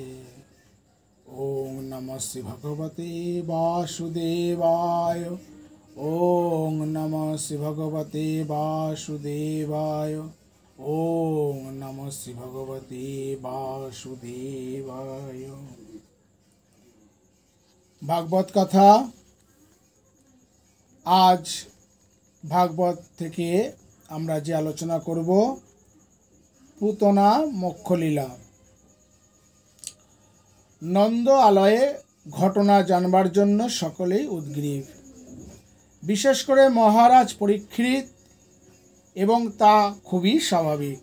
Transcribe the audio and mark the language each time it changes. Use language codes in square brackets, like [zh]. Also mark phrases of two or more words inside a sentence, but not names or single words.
[sa] ओम नमः श्री भगवते वासुदेवाय। ओम नमः श्री भगवते वासुदेवाय। ओम नमः श्री भगवते वासुदेवाय। [bn] ভাগবত কথা আজ ভাগবত থেকে আমরা যে আলোচনা করব পুতনা মোক্ষলীলা। নন্দ আলয়ে ঘটনা জানবার জন্য সকলেই উদ্গ্রীব, বিশেষ করে মহারাজ পরীক্ষিত, এবং তা খুবই স্বাভাবিক।